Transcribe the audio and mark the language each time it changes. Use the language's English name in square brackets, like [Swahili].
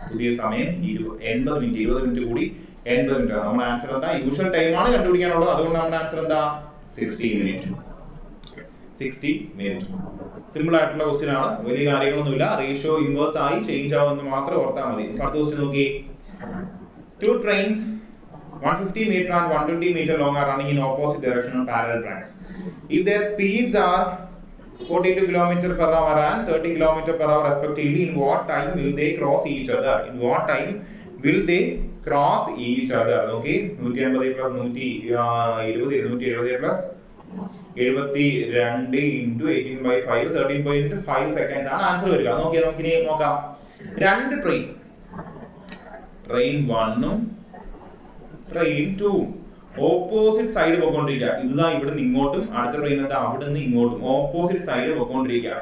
[Malayalam] പുതിയ സമയം 80 minute. 20 minute കൂടി 80 മിനിറ്റ് ആണ്. നമ്മുടെ ആൻസർ എന്താ? യൂഷ്വൽ ടൈം ആണ് കണ്ടുപിടിക്കാനുള്ളത്. അതുകൊണ്ട് നമ്മുടെ ആൻസർ എന്താ? 60 മിനിറ്റ്. 60 മിനിറ്റ്. സിമ്പിൾ ആയിട്ടുള്ള ക്വസ്റ്റ്യൻ ആണ്. വലിയ കാര്യങ്ങളൊന്നുമില്ല. റേഷ്യോ ഇൻവേഴ്സ് ആയി ചേഞ്ച് ആവുമെന്ന് മാത്രം ഓർത്താൽ മതി. അടുത്ത ക്വസ്റ്റ്യൻ നോക്കി, [English] 2 trains 150 meter and 120 meter long are running in opposite direction on parallel tracks. If their speeds are 42 km/h and 30 km/h respectively, in what time will they cross each other? In what time will they cross each other? Okay, 180 plus 120 270 plus 72 into 18/5 13.5 seconds [Malayalam] ആണ് answer വരിക. നോക്കിയാൽ നമുക്ക് ഇനി നോക്കാം. 2 train 1ഉം train 2ഉം opposite side പോയിക്കൊണ്ടിരിക്കുക. ഇതാ ഇവിടുന്ന് ഇങ്ങോട്ടും, അടുത്ത ട്രെയിൻ എന്താ അവിടെ നിന്ന് ഇങ്ങോട്ടും ഓപ്പോസിറ്റ് സൈഡ് പോയിക്കൊണ്ടിരിക്കുക.